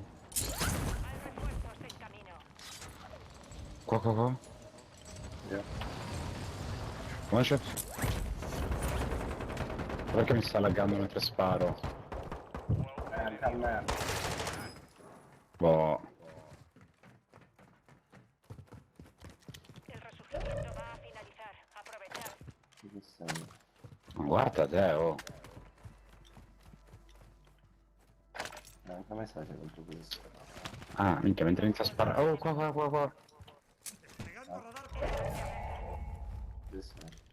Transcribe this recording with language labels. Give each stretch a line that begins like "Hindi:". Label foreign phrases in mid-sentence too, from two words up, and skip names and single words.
Spanish: Hay refuerzos en camino.
Italian: Qua. Io.
English: One shot.
Italian: Perché mi sta laggando mentre sparo? Anche a me. Boh.
Spanish: El resurgimiento va a finalizar. Aprovechad.
Italian: Che sei? Ma guarda te, oh. Anche a me sai che contro questo. Ah, minchia, mentre inizia a sparare. Oh, qua.
Spanish: Desplegando radar portátil.
Italian: Che sei?